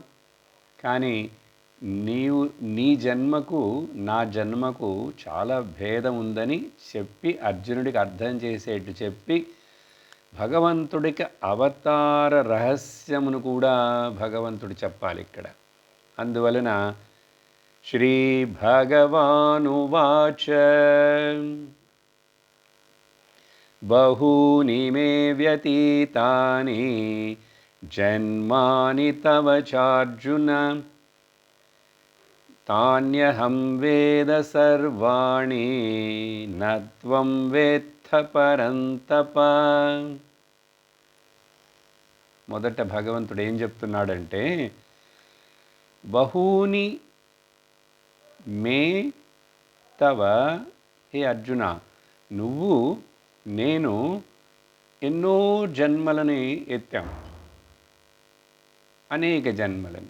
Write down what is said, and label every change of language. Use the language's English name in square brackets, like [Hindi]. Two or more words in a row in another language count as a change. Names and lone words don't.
[Telugu] కానీ నీ జన్మకు నా జన్మకు చాలా భేదం ఉందని చెప్పి అర్జునుడికి అర్థం చేసేట్టు చెప్పి భగవంతుడికి అవతార రహస్యమును కూడా భగవంతుడు చెప్పాలి ఇక్కడ. [Sanskrit] అందువలన श्रीभगवानुवाच बहूनि मे व्यतीतानि जन्मानि तव चार्जुन तान्यहं वेद सर्वाणि न त्वं वेत्थ పరంతప. [Telugu] మొదట భగవంతుడు ఏం చెప్తున్నాడంటే, [Sanskrit] బహూని మే తవ, [Telugu] హే అర్జున, నువ్వు నేను ఎన్నో జన్మలని ఎత్తాం, అనేక జన్మలని.